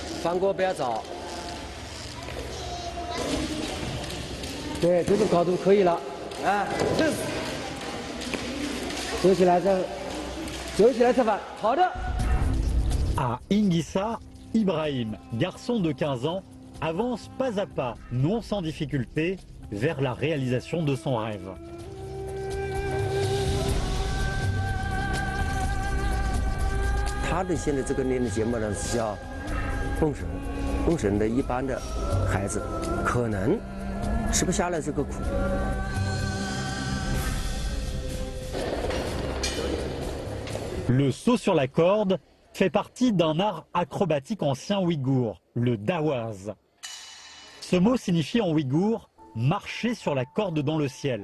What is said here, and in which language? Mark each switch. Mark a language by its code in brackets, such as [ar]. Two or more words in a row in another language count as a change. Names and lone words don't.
[zh] 上锅不要早。对，这种高度可以了。哎，这走起来吃饭。好的。 [fr] À Ingissa, Ibrahim, garçon de 15 ans, avance pas à pas, non sans difficulté, vers la réalisation de son rêve. [zh] 他的现在这个练的节目呢是叫蹦绳，蹦绳的一般的孩子可能吃不下来这个苦。 [fr] Le saut sur la corde fait partie d'un art acrobatique ancien ouïghour, le dawaz. Ce mot signifie en ouïghour « marcher sur la corde dans le ciel ».